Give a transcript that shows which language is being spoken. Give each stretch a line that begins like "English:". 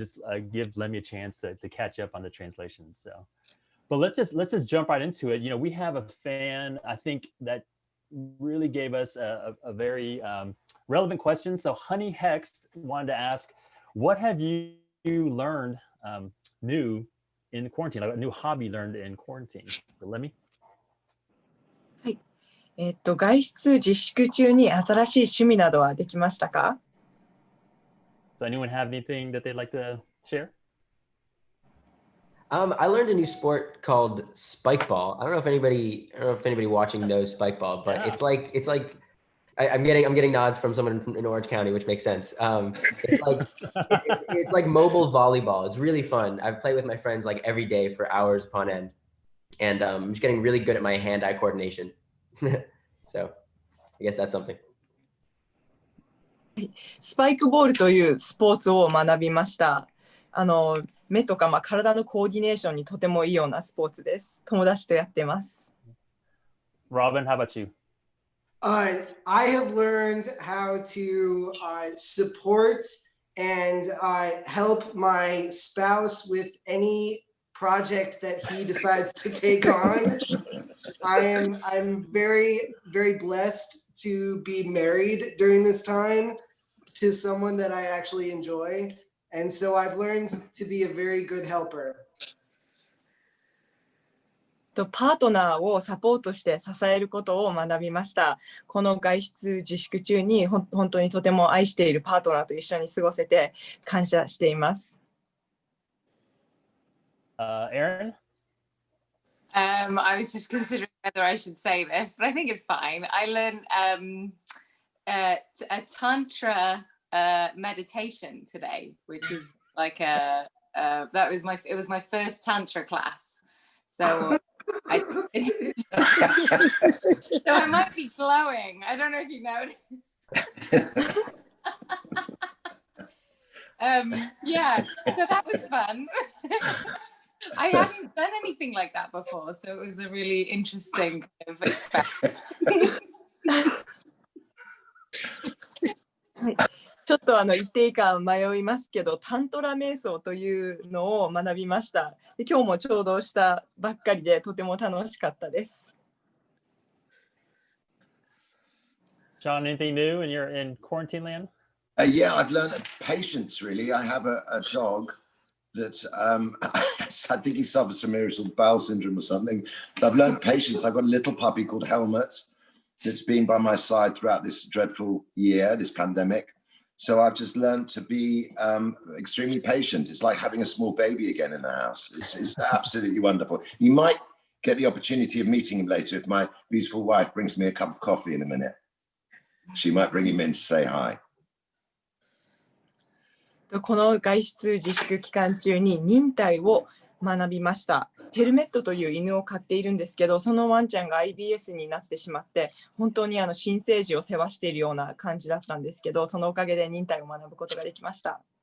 English: Just give Lemmy a chance to catch up on the translations. So, but let's just jump right into it. You know, we have a fan, I think, that really gave us a very relevant question. So Honey Hext wanted to ask, what have you learned new in quarantine, like a new hobby learned in quarantine? So Lemmy?
Japanese: はい。外出自粛中に新しい趣味などはできましたか?
English: So anyone have anything that they'd like to share? I learned a new sport called spikeball. I don't know if anybody watching knows spikeball, but yeah. I'm getting nods from someone in Orange County, which makes sense. It's like mobile volleyball. It's really fun. I've played with my friends like every day for hours upon end, and I'm just getting really good at my hand-eye coordination. So I guess that's something.
Japanese: スパイクボールというスポーツを学びました。目とか、体のコーディネーションにとてもいいようなスポーツです。友達とやってます。
English: Robin, how about you? I have learned how to support and help my spouse with any project that he decides to take on. I'm very, very blessed to be married during this time to someone that I actually enjoy. And so I've learned to be a very good helper.
Japanese: パートナーをサポートして支えることを学びました。この外出自粛中に本当にとても愛しているパートナーと一緒に過ごせて感謝しています。
English: Erin? I was just considering whether I should say this, but I think it's fine. I learned a tantra meditation today, which is like it was my first tantra class. So so I might be glowing. I don't know if you noticed. Yeah, so that was fun. I hadn't done anything like that before, so it was a really interesting kind of experience.
Japanese: ちょっと言っていいか迷いますけど、タントラ瞑想というのを学びました。で、今日もちょうどしたばっかりでとても楽しかったです。
English: John, anything new in quarantine land? Yeah, I've learned patience, really. I have a dog that I think he suffers from irritable bowel syndrome or something. But I've learned patience. I've got a little puppy called Helmut that's been by my side throughout this dreadful year, this pandemic. So I've just learned to be extremely patient. It's like having a small baby again in the house. It's absolutely wonderful. You might get the opportunity of meeting him later if my beautiful wife brings me a cup of coffee in a minute. She might bring him in to say hi.
Japanese: この外出自粛期間中に忍耐を学びました。ヘルメットという犬を飼っているんですけど、そのワンちゃんが IBS になってしまって、本当に新生児を世話しているような感じだったんですけど、そのおかげで忍耐を学ぶことができました。